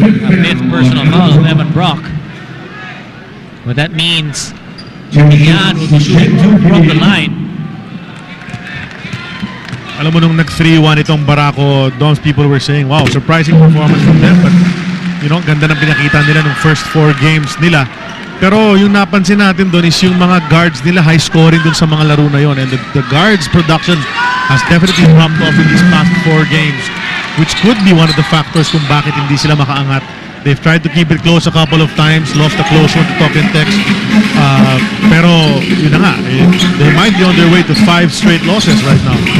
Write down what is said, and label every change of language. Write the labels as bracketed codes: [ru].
[en] A fifth personal foul of Evan Brock. What that means, Yan will be shooting 2 from the line. [tl] Alam mo nung nag-3-1 itong Barako, [en] those people were saying, wow, surprising performance from them. But, you know, [tl] ganda ng pinakita nila nung first 4 games nila. Pero yung napansin natin doon is yung mga guards nila high scoring doon sa mga laro na yon. [en] And the guards production has definitely dropped off in these past 4 games, which could be one of the factors [tl] kung bakit hindi sila makaangat. [en] They've tried to keep it close a couple of times, lost a close one to talk and text. [tl] Pero yun na nga, [en] they might be on their way to 5 straight losses right now.